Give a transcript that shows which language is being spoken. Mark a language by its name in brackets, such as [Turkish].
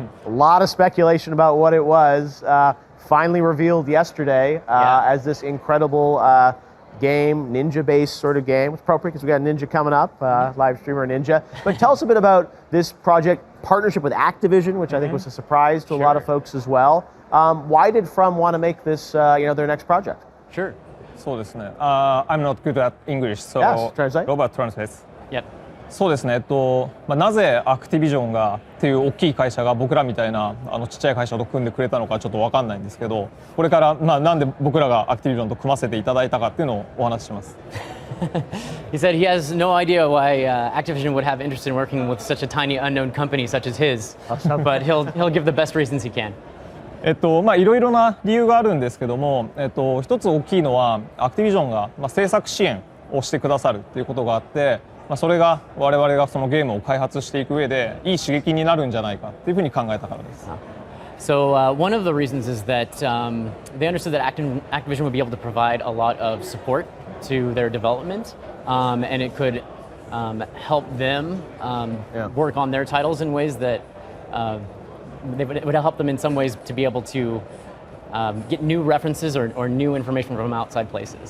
[English] A lot of speculation about what it was. Finally revealed yesterday as this incredible game, ninja-based sort of game. It's appropriate because we got Ninja coming up, live streamer Ninja. But tell us a bit about this project partnership with Activision, which I think was a surprise to a lot of folks as well. Why did From want to make this their next project? Sure. [Japanese] そうですね。 [English] I'm not good at English, so Yes, translate. Robert translates. Yep. [Japanese] そうですね。なぜアクティビジョンがっていう大きい会社が僕らみたいなちっちゃい会社と組んでくれたのかちょっと分かんないんですけど、これからなんで僕らがアクティビジョンと組ませていただいたかっていうのをお話しします。 [English] He said he has no idea why Activision would have interest in working with such a tiny unknown company such as his, but he'll give the best reasons he can. [Japanese] いろいろな理由があるんですけども、一つ大きいのはアクティビジョンが制作支援をしてくださるっていうことがあって。それが我々がそのゲームを開発していく上でいい刺激になるんじゃないかっていうふうに考えたからです。 [English] So one of the reasons is that they understood that Activision would be able to provide a lot of support to their development, and it could help them work on their titles in ways that it would help them in some ways to be able to get new references or new information from outside places.